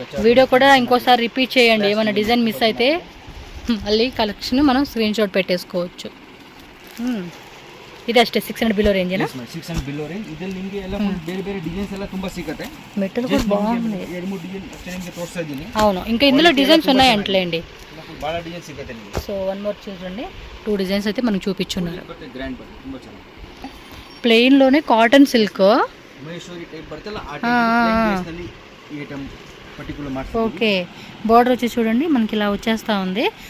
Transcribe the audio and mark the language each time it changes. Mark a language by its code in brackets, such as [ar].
[te] Video కూడా ఇంకోసారి repeat చేయండి, ఏమైనా డిజైన్ మిస్ అయితే మళ్ళీ కలెక్షన్ మనం స్క్రీన్ షాట్ పెట్టేసుకోవచ్చు. [kn] ಇದು ಅಷ್ಟೇ 600 ಬಿಲೋ ರೇಂಜ್ ಏನಾ? 600 ಬಿಲೋ ರೇಂಜ್. ಇದರಲ್ಲಿ ನಿಮಗೆ ಎಲ್ಲ ಬೇರೆ ಬೇರೆ ಡಿಸೈನ್ಸ್ ಎಲ್ಲ ತುಂಬಾ ಸಿಗುತ್ತೆ. ಮೆಟಲ್ ಕೂಡ ಬಾగుంది. ಎರಡು ಮೂರು ಡಿಸೈನ್ ಅಷ್ಟೇ ನಿಮಗೆ ತೋರಿಸ್ತಾ ಇದ್ದೀನಿ. [te] అవును, ఇంకా ఇందులో డిజైన్స్ ఉన్నాయి అంటలేండి. [kn] బాగా డిజైన్ సిಗುತ್ತೆ నిಮಗೆ. [te] సో వన్ మోర్ చూడండి, 2 డిజైన్స్ అయితే మనకు చూపించున్నారు. [en] grand but [kn] ತುಂಬಾ ಚೆನ್ನಾಗಿ [te] ప్లెయిన్ లోనే కాటన్ సిల్క్ [kn] ಮಹೇಶ್ವರಿ ಟೈಪ್ ಬರ್ತಲ್ಲ ಆ ಟೈಪ್ ಬೇಸ್ ನಲ್ಲಿ ಈ ಐಟಮ್ ಪರ್టిక్యులರ್ ಮಾಡ್ತೀವಿ. [te] ఓకే, బార్డర్ వచ్చి చూడండి మనకి ఇలా వచ్చేస్తా ఉంది.